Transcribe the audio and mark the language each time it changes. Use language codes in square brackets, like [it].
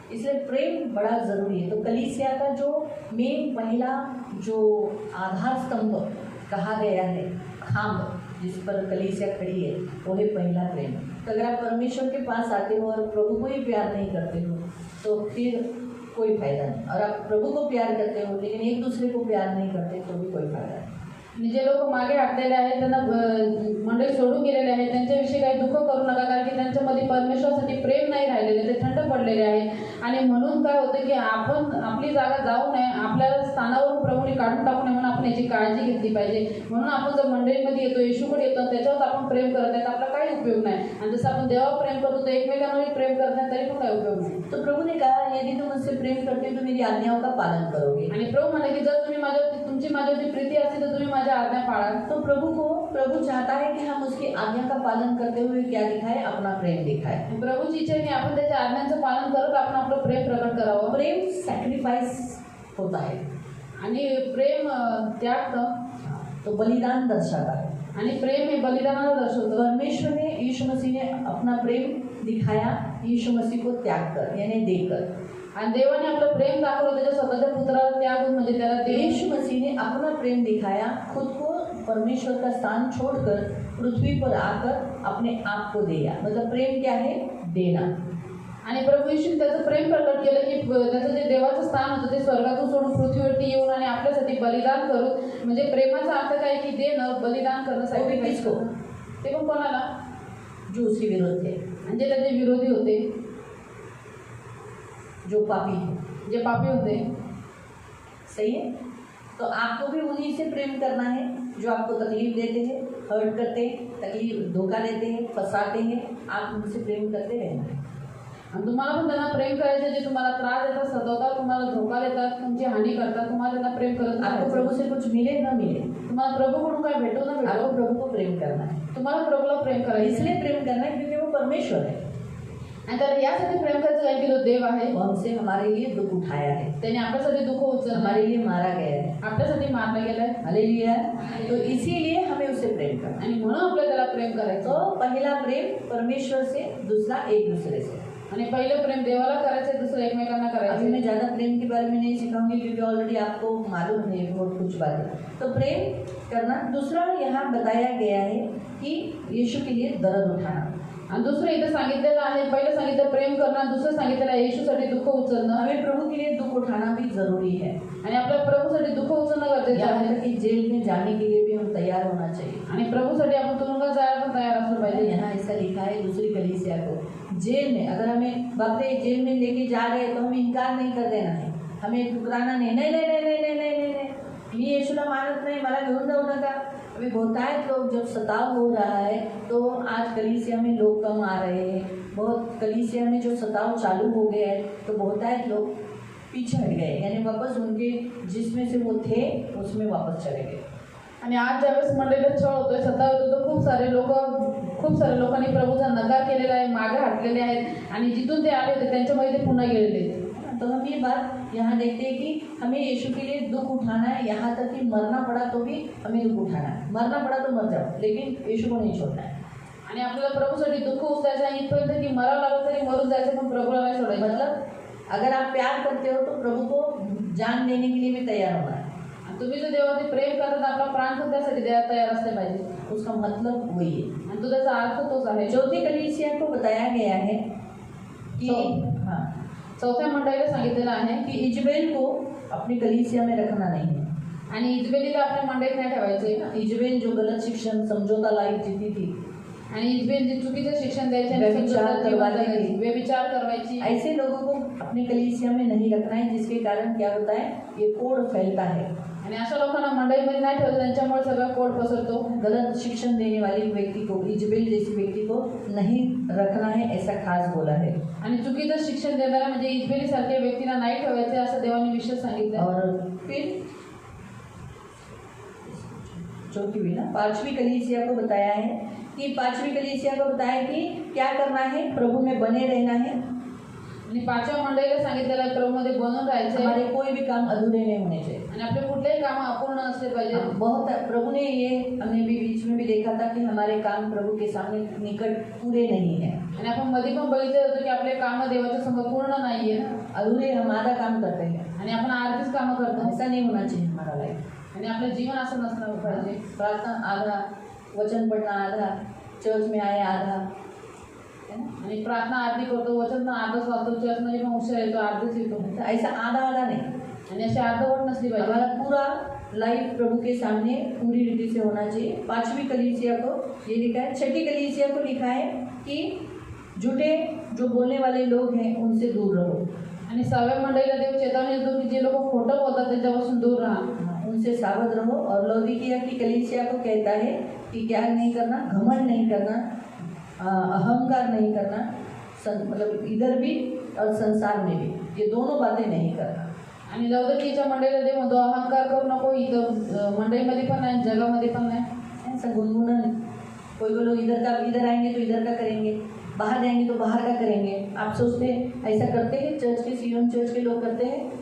[hi] इसलिए प्रेम बड़ा ज़रूरी है. तो कलीसिया का जो मेन पहला जो आधार स्तंभ कहा गया है, खाम्ब जिस पर कलीसिया खड़ी है, वो है पहला प्रेम. तो अगर आप परमेश्वर के पास आते हो और प्रभु को ही प्यार नहीं करते हो तो फिर कोई फायदा नहीं. और आप प्रभु को प्यार करते हो लेकिन एक दूसरे को प्यार नहीं करते तो भी कोई फायदा नहीं. [mr] जे लोक मागे हटलेले आहेत, त्यांना मंडळी सोडून गेलेले आहेत, त्यांच्याविषयी काही दुःख करू नका, कारण की त्यांच्यामध्ये परमेश्वरासाठी प्रेम नाही राहिलेले, ते थंड पडलेले आहेत. आणि म्हणून काय होतं की आपण आपली जागा जाऊ नये, आपल्याला स्थानावरून प्रभूने काढून टाकू नये, म्हणून आपण याची काळजी घेतली पाहिजे. म्हणून आपण जर मंडळीमध्ये येतो, येशूकडे येतो, त्याच्यावर आपण प्रेम करत नाही तर आपला काही उपयोग नाही. आणि जसं आपण देवावर प्रेम करतो तर एकमेकांवर प्रेम करत नाही तरी पण काही उपयोग नाही. [hi] तो प्रभु ने कहा, यदि तुम मुझसे प्रेम करते हो तो मेरी आज्ञाओं का पालन करोगे. [mr] आणि प्रभू म्हणे की जर तुम्ही तुमची माझ्यावरती प्रीती असते तर तुम्ही माझ्या आज्ञा पाळाल. [hi] तो प्रभु चाहता है कि हम उसकी आज्ञा का पालन करते हुए क्या दिखाए? अपना प्रेम दिखाए. [mr] प्रभूची इच्छा आहे की आपण त्याच्या आज्ञांचं पालन करत आपण आपलं प्रेम प्रकट करावं. [hi] प्रेम सैक्रिफाइस होता है [mr] आणि प्रेम त्याग [hi] तो बलिदान दर्शाता है. [mr] आणि प्रेम हे बलिदानाला दर्शवतं. [hi] परमेश्वर ने, यीशु मसीह ने अपना प्रेम दिखाया यीशु मसीह को त्याग कर, यानी देकर. [mr] आणि देवाने आपलं प्रेम दाखवलं त्याच्या स्वतःच्या पुत्राला त्याग, म्हणजे त्याला [hi] यीशु मसीह ने अपना प्रेम दिखाया, खुद को परमेश्वर का स्थान छोड़कर पृथ्वी पर आकर अपने आप को दिया. मतलब प्रेम क्या है? देना. [mr] आणि प्रभू येशूने त्याचं प्रेम प्रकट केलं की त्याचं जे देवाचं स्थान होतं ते स्वर्गातून सोडून पृथ्वीवरती येऊन आणि आपल्यासाठी बलिदान करून, म्हणजे प्रेमाचा अर्थ काय की देणं, बलिदान करणं. सॅक्रिफाइस को ते पण कोणाला? [hi] जो उसके विरोध थे, [mr] म्हणजे त्याचे विरोधी होते, [hi] जो पापी है, [mr] जे पापी होते. [hi] सही है. तो आपको भी उन्हीं से प्रेम करना है जो आपको तकलीफ देते हैं, हर्ट करते हैं, तकलीफ धोखा देते हैं, फंसाते हैं. आप उनसे प्रेम करते रहना है. [mr] आणि तुम्हाला पण त्यांना प्रेम करायचं, जे तुम्हाला त्रास देतात, सतावतात, तुम्हाला धोका देतात, तुमची हानी करतात, तुम्हाला त्यांना प्रेम करत. [hi] आपको प्रभु से कुछ मिले ना मिले, [mr] तुम्हाला प्रभूकडून काय भेटो ना भेटो, [hi] आपको प्रभु को प्रेम करना है. [mr] तुम्हाला प्रभूला प्रेम करायचं. [hi] इसलिए प्रेम करना है क्योंकि वो परमेश्वर है. [mr] आणि त्याला यासाठी प्रेम करायचं काय की तो देव आहे, [hi] वो हमसे हमारे लिए दुख उठाया है, [mr] त्याने आपल्यासाठी दुःख उचललं, [hi] हमारे लिए मारा गया है, [mr] आपल्यासाठी मारलं गेलंय. हालेलुया. [hi] तो इसीलिए हमें उससे प्रेम करना. [mr] आणि म्हणून आपल्याला त्याला प्रेम करायचं. [hi] तो पहला प्रेम परमेश्वर से, दूसरा एक दूसरे से. [mr] आणि पहिलं प्रेम देवाला करायचं, दुसरं एकमेकांना [hi] अभी [mr] करायचं. [hi] मैं ज़्यादा प्रेम के बारे में नहीं सिखाऊंगी क्योंकि ऑलरेडी आपको मालूम है बहुत कुछ बातें. तो प्रेम करना. दूसरा यहाँ बताया गया है कि यीशु के लिए दर्द उठाना. [mr] आणि दुसरं इथं सांगितलेलं आहे, पहिलं सांगितलं प्रेम करणं, दुसरं सांगितलेलं आहे येशूसाठी दुःख उचलणं. [hi] हमें प्रभु के लिए दुख उठाना भी जरूरी है. [mr] आणि आपल्या प्रभूसाठी दुःख उचलणं गरजेचं [hi] यहाँ [mr] आहे. [hi] तक कि जेल में जाने के लिए भी हम तैयार होना चाहिए. [mr] आणि प्रभूसाठी आपण तुरुंगात जायला पण तयार असलं पाहिजे. [hi] यहाँ ऐसा लिखा है दूसरी कलीसिया को, जेल में अगर हमें बाप रे जेल में लेके जा रहे हैं तो हमें इनकार नहीं कर देना है, हमें ठुकराना नहीं. नहीं नहीं नहीं नहीं नहीं नहीं नहीं, [mr] मी येशूला मानत नाही, मला घेऊन जाऊ नका. [hi] अभी बहुतायत लोग जब सताव हो रहा है तो आज कलीसिया में लोग कम आ रहे हैं, बहुत कलीसिया में जो सताव चालू हो गया है तो बहुतायत लोग पीछे हट गए, यानी वापस उनके जिसमें से वो थे उसमें वापस चले गए. [mr] आणि आज ज्यावेळेस मंडळीला छळ होतोय, सताव होतो, तर खूप सारे लोकांनी प्रभूचा नकार केलेला आहे, मागे हटलेले आहेत आणि जिथून ते आले होते त्यांच्यामध्ये ते पुन्हा गेलेले आहेत. [hi] तो हम ये बात यहाँ देखते हैं कि हमें यीशु के लिए दुख उठाना है, यहाँ तक कि मरना पड़ा तो भी हमें दुख उठाना है. मरना पड़ा तो मर जाओ, लेकिन यीशु को नहीं छोड़ना है. [mr] आणि आपल्याला प्रभूसाठी दुःख उचलायचं आहे इथपर्यंत की मरावं लागलं तरी मरून जायचं, पण प्रभूला नाही सोडायचं. [hi] मतलब अगर आप प्यार करते हो तो प्रभु को जान देने के लिए भी तैयार होना है. [mr] तुम्ही जर देवावरती प्रेम करतात, आपला प्राण पण त्यासाठी द्यायला तयार असले पाहिजे. [hi] उसका मतलब वही है. [mr] आणि तो त्याचा अर्थ तोच आहे. [hi] चौथी कलीसिया को बताया गया है कि हाँ, [mr] चौथ्या मंडळीला सांगितलेलं आहे [hi] कि इजबेल को अपनी कलीसिया में रखना नहीं है. [mr] आणि इजबेलीला आपल्या मंडळीत नाही ठेवायचे. [hi] इजबेल जो गलत शिक्षण समझौता लाइफ जीती थी, [mr] आणि इजबेल जे चुकीचं शिक्षण द्यायचे आणि [hi] व्यभिचार [mr] समजूतदार [hi] करवाती [mr] जीवन [hi] थी. [mr] व्यभिचार करवायची, [hi] ऐसे लोगों को अपनी कलीसिया में नहीं रखना है, जिसके कारण क्या होता है, ये कोड़ फैलता है. [mr] आणि अशा लोकांना मंडळीमध्ये नाही ठेवलं, त्यांच्यामुळे सगळा कोड पसरतो. [hi] गलत शिक्षण देने वाले व्यक्ति को, इजबेल जैसी व्यक्ति को नहीं रखना है, ऐसा खास बोला है. [mr] आणि चुकीचं शिक्षण देणारा म्हणजे इजबेली सारख्या व्यक्तीला नाही ठेवायचे असं देवाने विशेष सांगितलं. [hi] और फिर चौथी भी ना, पांचवी कलीसिया को बताया है कि पांचवी कलीसिया को बताया कि क्या करना है, प्रभु में बने रहना है. [mr] आणि पाचव्या मंडळीला सांगितलेलं आहे प्रभूमध्ये बनून राहायचं [hi] हमारे कोई भी काम अधूरे नहीं होने चाहिए. [mr] आणि आपले कुठलेही काम अपूर्ण असले पाहिजे. [hi] बहुत प्रभु ने ये हमने भी बीच में भी देखा था कि हमारे काम प्रभु के सामने निकट पूरे नहीं है. [mr] आणि आपण मध्ये पण बघितलं होतं की आपले काम देवाच्या समोर पूर्ण नाहीये. [hi] अधूरे हम आधा काम करते हैं. [mr] आणि आपण आरतीच कामं करतो. [hi] ऐसा नहीं होना चाहिए हमारा लाइफ. [mr] आणि आपलं जीवन असं नसलं पाहिजे. [hi] प्रार्थना आधा, वचन पढ़ना आधा, चर्च में आए आधा, [mr] आणि प्रार्थना आरती करतो, वचन अर्धच वाचतो, चर्च मध्ये पण उशीर येतो, अर्धच येतो. [hi] ऐसा आधा आधा नहीं. [mr] आणि अशी अर्धवट नसली पाहिजे. [hi] हमारा पूरा लाइफ प्रभु के सामने पूरी रीति से होना चाहिए. पांचवी कलीसिया को ये लिखा है. छठी कलीसिया को लिखा है कि झूठे जो बोलने वाले लोग हैं उनसे दूर रहो. [mr] आणि सहाव्या मंडळीला देव चेतावणी देतो की जे लोक खोटं बोलतात त्यांच्यापासून दूर राहा, [hi] उनसे सावध रहो. और लौदीकिया की कलीसिया को कहता है कि क्या नहीं करना, घमंड नहीं करना, अहंकार नहीं करना, मतलब इधर भी और संसार में भी, ये दोनों बातें नहीं करना. आणि लौदकीच्या मंडळीला देव म्हणतो अहंकार करू नको, इथं मंडळीमध्ये पण नाही, जगामध्ये पण नाही. ऐसा गुनगुना. कोई लोग इधर आएंगे तो इधर का करेंगे, बाहर जाएंगे तो बाहर का करेंगे. आप सोचते हैं ऐसा करते हैं? चर्च के सियोन चर्च के लोग करते हैं?